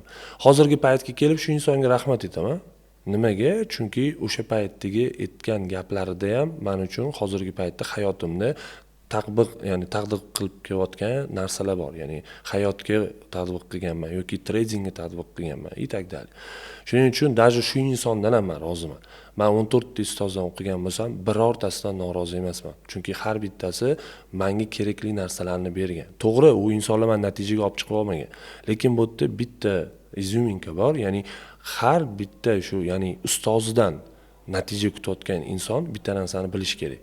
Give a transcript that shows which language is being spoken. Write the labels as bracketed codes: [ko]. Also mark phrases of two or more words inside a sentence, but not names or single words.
[uz] Hozirgi paytga kelib shu insonga rahmat aytaman. Nimaga? Chunki o'sha paytdagi aytgan gaplarida ham men uchun hozirgi paytda hayotimni taqdiq qilib kelayotgan narsalar bor. Ya'ni hayotga tadbiq qilganman yoki tradingga tadbiq qilganman [ru] и так далее. [uz] Shuning uchun даже shu insondan ham men roziman. Men 14 ta ustozdan o'qigan bo'lsam, birortasidan norozi emasman. Chunki har bittasi menga kerakli narsalarni bergan. To'g'ri, u insonlar men natijaga olib chiqib olmagan. Lekin bu yerda bitta izuminka bor, ya'ni har bitta shu, ya'ni ustozidan natija kutayotgan inson bitta narsani bilish kerak.